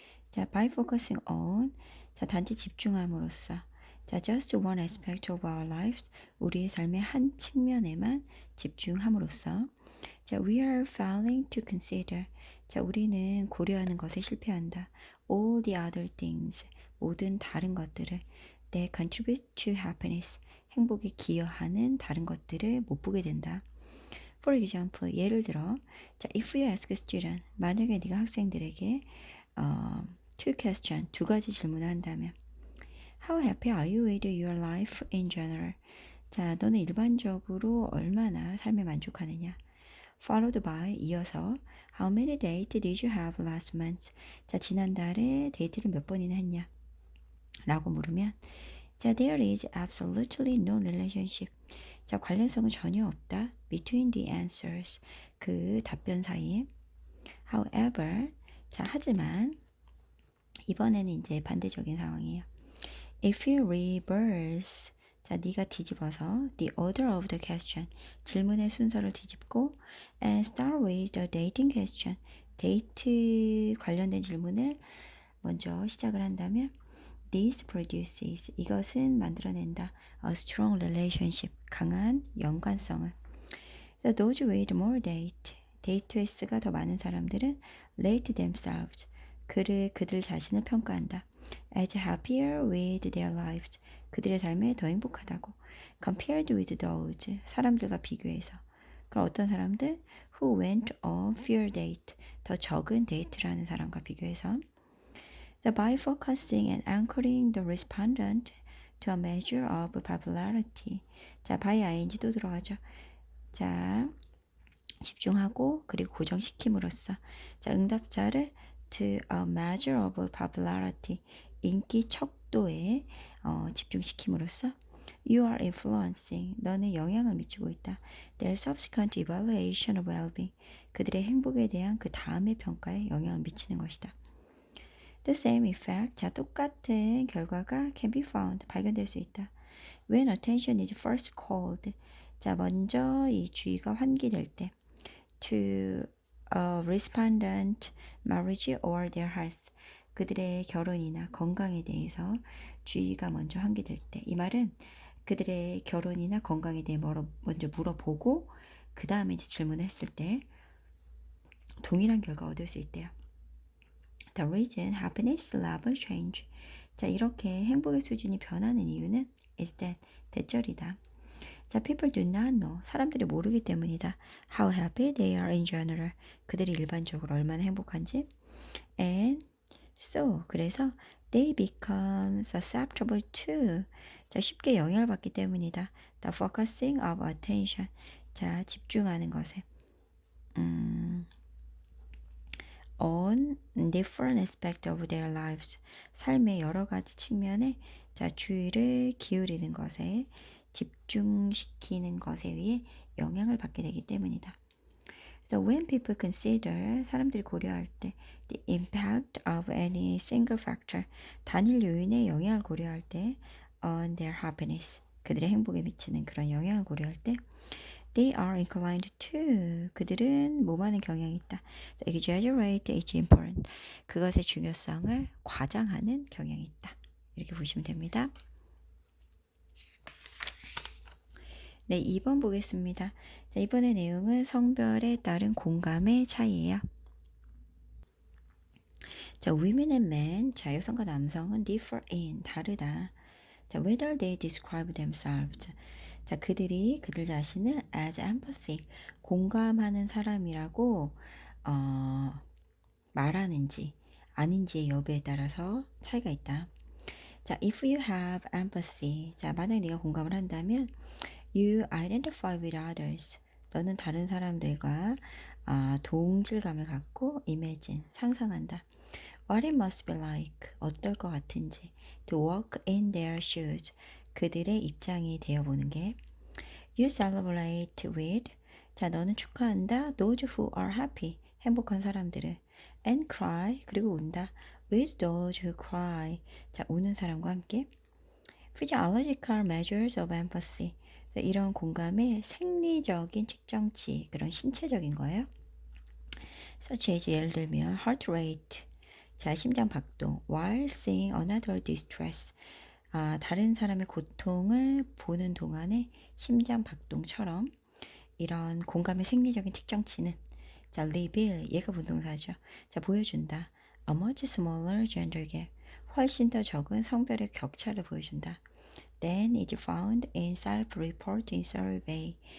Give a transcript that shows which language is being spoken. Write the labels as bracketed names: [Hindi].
[Korean] 자, [English] by focusing on, [Korean] 자, 단지 집중함으로써, 자, [English] just one aspect of our lives, [Korean] 우리의 삶의 한 측면에만 집중함으로써, 자, [English] we are failing to consider, [Korean] 자, 우리는 고려하는 것에 실패한다. [English] all the other things, [Korean] 모든 다른 것들을 [English] that contribute to happiness, [Korean] 행복에 기여하는 다른 것들을 못 보게 된다. [English] For example, [Korean] 예를 들어, [English] 자, if you ask a student, [Korean] 만약에 네가 학생들에게 [English] two question, [Korean] 두 가지 질문을 한다면 [English] How happy are you with your life in general? [Korean] 자, 너는 일반적으로 얼마나 삶에 만족하느냐? [English] Followed by, [Korean] 이어서 [English] How many dates did you have last month? [Korean] 자, 지난달에 데이트를 몇 번이나 했냐? 라고 물으면 [English] 자, there is absolutely no relationship. [Korean] 자, 관련성은 전혀 없다. [English] Between the answers. [Korean] 그 답변 사이에. However, 자, 하지만 이번에는 이제 반대적인 상황이에요. [English] If you reverse, 자, [Korean] 네가 뒤집어서 [English] the order of the question, [Korean] 질문의 순서를 뒤집고 [English] and start with the dating question, [Korean] 데이트 관련된 질문을 먼저 시작을 한다면 [English] This produces, [Korean] 이것은 만들어낸다. [English] A strong relationship, [Korean] 강한 연관성을. [English] Those with more date, [Korean] 데이트 횟수가 더 많은 사람들은 [English] rate themselves, [Korean] 그들 자신을 평가한다. [English] As happier with their lives, [Korean] 그들의 삶에 더 행복하다고. [English] Compared with those, [Korean] 사람들과 비교해서. 그럼 어떤 사람들? [English] Who went on fewer date, [Korean] 더 적은 데이트를 하는 사람과 비교해서. [English] By focusing and anchoring the respondent to a measure of popularity. [Korean] 자, by ing 또 들어가죠. 자, 집중하고 그리고 고정시킴으로써 자, 응답자를 [English] to a measure of popularity. [Korean] 인기 척도에 집중시킴으로써 [English] You are influencing. [Korean] 너는 영향을 미치고 있다. [English] Their subsequent evaluation of well-being. [Korean] 그들의 행복에 대한 그 다음의 평가에 영향을 미치는 것이다. [English] The same effect, 자, [Korean] 똑같은 결과가 [English] can be found, [Korean] 발견될 수 있다. [English] When attention is first called, [Korean] 자, 먼저 이 주의가 환기될 때, [English] to a respondent marriage or their health, [Korean] 그들의 결혼이나 건강에 대해서 주의가 먼저 환기될 때, 이 말은 그들의 결혼이나 건강에 대해 먼저 물어보고, 그 다음에 이제 질문을 했을 때, 동일한 결과 얻을 수 있대요. [English] The reason happiness level change. [Korean] 자, 이렇게 행복의 수준이 변하는 이유는 [English] is that [Korean] 대절이다. [English] 자, people do not know. [Korean] 사람들이 모르기 때문이다. [English] How happy they are in general. [Korean] 그들이 일반적으로 얼마나 행복한지. [English] And so, [Korean] 그래서 [English] they become susceptible to. [Korean] 자, 쉽게 영향을 받기 때문이다. [English] The focusing of attention. [Korean] 자, 집중하는 것에. [English] on different aspects of their lives. [Korean] 삶의 여러 가지 측면에 자, 주의를 기울이는 것에 집중시키는 것에 의해 영향을 받게 되기 때문이다. [English] So when people consider, [Korean] 사람들이 고려할 때 [English] the impact of any single factor, [Korean] 단일 요인의 영향을 고려할 때 [English] on their happiness, [Korean] 그들의 행복에 미치는 그런 영향을 고려할 때 [English] They are inclined to. [Korean] 그들은 뭐하는 경향이 있다. [English] Exaggerate its importance. [Korean] 그것의 중요성을 과장하는 경향이 있다. 이렇게 보시면 됩니다. 네, 2번 보겠습니다. 자, 이번의 내용은 성별에 따른 공감의 차이예요. 자, [English] women and men, [Korean] 자, 여성과 남성은 [English] differ in, [Korean] 다르다. [English] 자, whether they describe themselves. [Korean] 자, 그들 자신을 [English] as empathic, [Korean] 공감하는 사람이라고 말하는지 아닌지의 여부에 따라서 차이가 있다. [English] 자, if you have empathy, 자, [Korean] 만약 네가 공감을 한다면 [English] you identify with others. [Korean] 너는 다른 사람들과 동질감을 갖고 imagine, 상상한다. [English] What it must be like, [Korean] 어떨 것 같은지. [English] To walk in their shoes, [Korean] 그들의 입장이 되어보는 게. [English] You celebrate with, 자, [Korean] 너는 축하한다. [English] Those who are happy, [Korean] 행복한 사람들을. [English] And cry, [Korean] 그리고 운다. [English] With those who cry, 자, [Korean] 우는 사람과 함께. [English] physiological measures of empathy. [Korean] 이런 공감의 생리적인 측정치, 그런 신체적인 거예요. [English] such as [Korean] 예를 들면 [English] heart rate, [Korean] 자 심장 박동, [English] while seeing another distress, [Korean] 다른 사람의 고통을 보는 동안에 심장 박동처럼 이런 공감의 생리적인 측정치는 자 reveal 얘가 분동사죠. 자 보여준다. [English] A much smaller gender gap, [Korean] 훨씬 더 적은 성별의 격차를 보여준다. [English] Then is found in self-reporting survey.